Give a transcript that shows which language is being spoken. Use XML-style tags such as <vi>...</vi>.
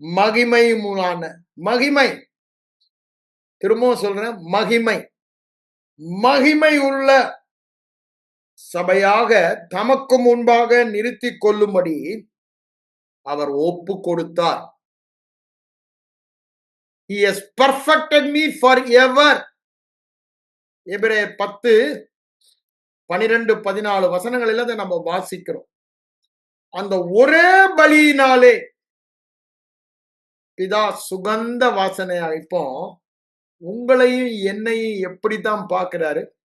<ta>மகிமையுமான, மகிமை, திரும்பவும் சொல்றேன், மகிமை, மகிமை உள்ள சபையாக தமக்கு முன்பாக நிறுத்தி கொள்ளும்படி அவர் ஒப்பு கொடுத்தார்.</ta> <en>He has perfected me forever.</en> <ta>எபிரேயர் 10:12-14 வசனங்களில் அதை நம்ம வாசிக்கிறோம். அந்த ஒரே பலியினாலே பிதா சுகந்த வாசனையா. இப்போ உங்களையும் என்னையும் எப்படித்தான் பார்க்கிறாரு?</ta>